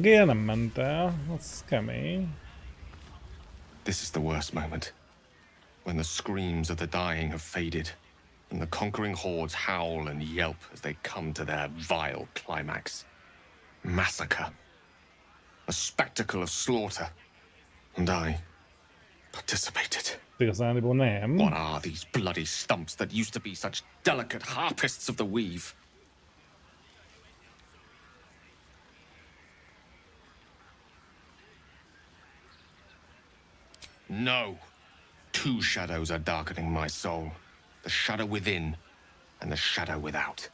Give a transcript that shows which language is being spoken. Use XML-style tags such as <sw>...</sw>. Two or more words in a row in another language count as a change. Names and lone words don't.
<hu>Gél nem ment el. Az kemény.</hu> <en>This is the worst moment. When the screams of the dying have faded, and the conquering hordes howl and yelp as they come to their vile climax. Massacre. A spectacle of slaughter. And I participated.</en> <hu>Igazániból nem.</hu> <en>What are these bloody stumps that used to be such delicate harpists of the weave? No. Two shadows are darkening my soul. The shadow within and the shadow without.</en>